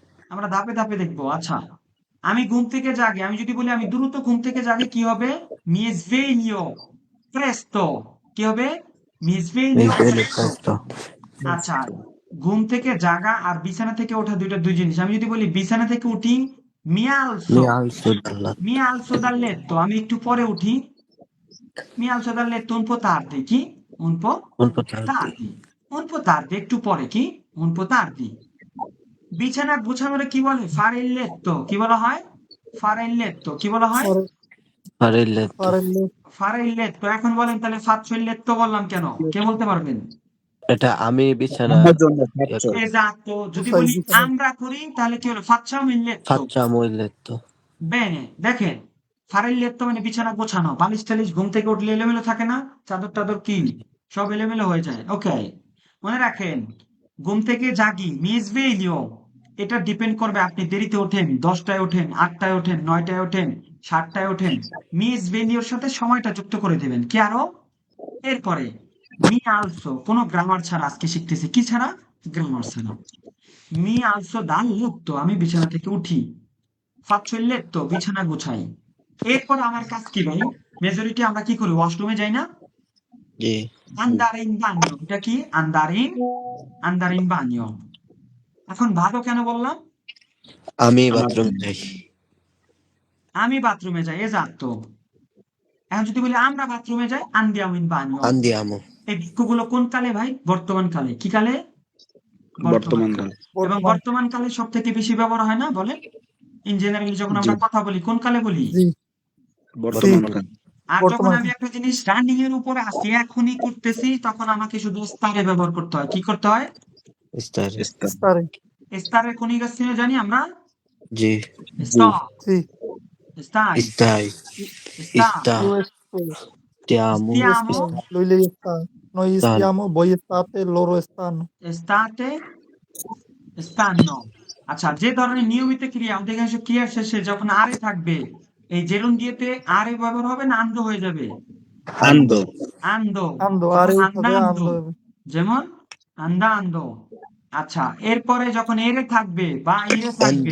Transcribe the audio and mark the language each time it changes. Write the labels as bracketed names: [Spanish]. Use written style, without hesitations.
[Bangla] আমরা ধাপে ধাপে দেখবো। আচ্ছা, আমি ঘুম থেকে জাগি, আমি যদি বলি আমি দ্রুত ঘুম থেকে জাগি, কি হবে? [Italian] mi sveglio presto। [Bangla] কি হবে? [Italian] mi Mi sveglio sveglio presto। presto. [Bangla] আচ্ছা, ঘুম থেকে জাগা আর বিছানা থেকে ওঠা দুই জিনিস। আমি যদি বলি বিছানা থেকে উঠি, [Italian] mi alzo, Mi alzo dalla... mi alzo dal letto, [Bangla] আমি একটু পরে উঠি, [Italian] mi alzo dal letto un po' tardi। কি? un po' Un po' tardi. tardi, un po' tardi, [Bangla] একটু পরে। কি? [Italian] un po' tardi। [Bangla] বিছানা গুছানোর কি বলে? [Italian] fare il letto। [Bangla] কি বলা হয়? fare il letto। কি বলা হয়? [Italian] Fare il letto. Fare il letto. fare il letto। [Bangla] এখন বলেন তাহলে [Italian] faccio il letto [Bangla] বললাম কেন? কে বলতে পারবেন? এটা আমি বিছানা আমার জন্য ইয়ে করি। [Italian] esatto। যদি Fai [Bangla] বলি বিছানা। আমরা করি, তাহলে কি হলো? [Italian] facciamo il letto। Facciamo il letto. [Bangla] বেনে, দেখেন, fare il letto মানে বিছানা গোছানো। বালিশ টালিশ ঘুম থেকে উঠলে এলোমেলো থাকে না? চাদর টাদর কি সব এলোমেলো হয়ে যায়। ওকে, মনে রাখেন, ঘুম থেকে জাগি, mi sveglio, এটা ডিপেন্ড করবে আপনি দেরিতে ওঠেন, 10টায় ওঠেন, 8টায় ওঠেন, 9টায় ওঠেন, 7টায় ওঠেন। mi sveglioর সাথে সময়টা যুক্ত করে দেবেন। কি আরো? এরপরে [Italian] mi alzo, [Bangla] কোনো গ্রামার ছাড়া আজকে শিখতেছি। কি ছাড়া? গ্রামার ছাড়া। [Italian] mi alzo dal letto, [Bangla] আমি বিছানা থেকে উঠি। [Italian] faccio il letto, [Bangla] বিছানা গুছাই। এরপর আমার কাজ কি ভাই? মেজরিটি আমরা কি করি? ওয়াশরুমে যাই না? জি। [Italian] andare in bagno, এটা কি? [Bangla] andare in bagno। এখন ভালো কেন বললাম? আমি বাথরুম যাই। আমি বাথরুমে যাই, esatto। এখন যদি বলি আমরা বাথরুমে যাই, [Italian] andiamo in bagno। Andiamo. [Bangla] এই বাক্যগুলো কোন কালে ভাই? বর্তমান কালে। কি কালে? বর্তমান কালে। এবং বর্তমান কালে সব থেকে বেশি ব্যবহার হয় না বলেন? ইন জেনারেলি যখন আমরা জি। কথা বলি কোন কালে বলি? জি। বর্তমান কালে। আর যখন বর্তমান আমি একটা জিনিস রানিং এর উপরে আসি, এখনই করতেছি, তখন আমাকে শুধু স্তারে ব্যবহার করতে হয়। কি করতে হয়? [Italian] Stare. Stare. [Bangla] স্টারের কনিকাস্থিন জানি আমরা জি। [Italian] স্টা Sì. স্টাই Stai. স্টা Sta. Io sto. Ti amo. Io stiamo sto. Lei sta. Noi Stan. stiamo, voi state, loro stanno. [Bangla] estate stanno আচ্ছা যে ধরনের নিয়মিত ক্রিয়া অধিকাংশ ক্রিয়ার শেষে যখন আরে থাকবে এই জেরুন্ডিয়াতে আরে ব্যবহার হবে না আন্দ হয়ে যাবে [Italian] Ando. আন্দো Ando, [Bangla] তখন [Italian] are আন্দা [Bangla] হবে, [Italian] আন্দো ando হবে। [Bangla] যেমন আন্দা আন্দো আচ্ছা এরপরে যখন এরে থাকবে বা ইরে থাকবে